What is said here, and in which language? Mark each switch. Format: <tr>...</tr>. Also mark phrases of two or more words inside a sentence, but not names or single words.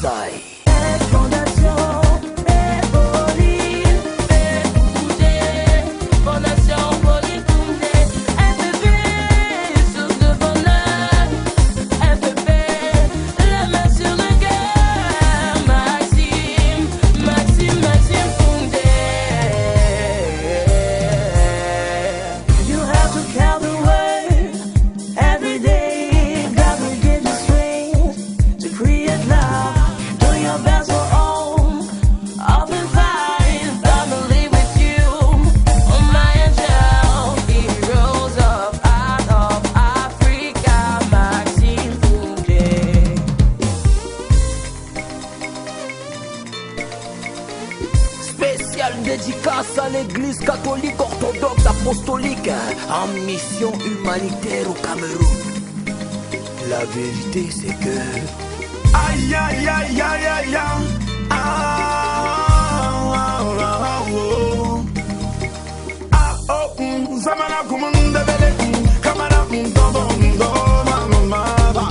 <fr>Fondation Pauline Boundje, Fondation Pauline Boundje, FDP, source de bonheur, FDP, la main sur le cœur, Maxime Boundje.</fr> <en>You have to count the word every day. God will give you strength to create love. Do your best for all. Open fire, family with you. Oh my angel, heroes of Africa, Maxime Boundje.</en> <fr>Spéciale dédicace à l'église catholique orthodoxe apostolique en mission humanitaire au Cameroun. La vérité c'est que Aïe aïe aïe aïe aïe aïe. Ah, ah, ah, oh. Ah, oh, zamana kumunda bele, kamara mundo, mama.</fr>